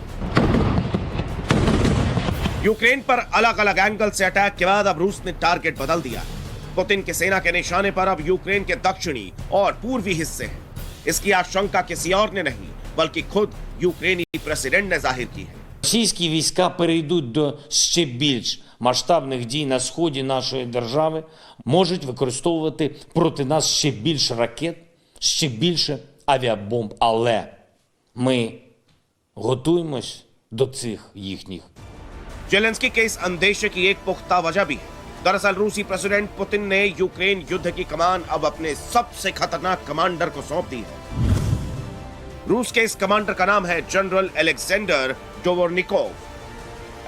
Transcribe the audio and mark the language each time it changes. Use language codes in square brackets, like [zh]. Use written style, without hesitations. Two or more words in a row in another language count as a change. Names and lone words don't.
[hi] यूक्रेन पर अलग अलग एंगल से अटैक के बाद अब रूस ने टारगेट बदल दिया। पुतिन की सेना के निशाने पर अब यूक्रेन के दक्षिणी और पूर्वी हिस्से हैं। इसकी आशंका किसी और ने नहीं, बल्कि खुद यूक्रेनी प्रेसिडेंट ने जाहिर की है। [uk] Російські війська перейдуть до ще більш масштабних дій на сході нашої держави, можуть використовувати проти нас ще більше ракет, ще більше авіабомб. Але ми готуємось до цих їхніх. [hi] जेलेंस्की के इस अंदेशे की एक पुख्ता वजह भी है। दरअसल रूसी प्रेसिडेंट पुतिन ने यूक्रेन युद्ध की कमान अब अपने सबसे खतरनाक कमांडर को सौंप दी है। रूस के इस कमांडर का नाम है जनरल अलेक्जेंडर डोवोर्निकोव।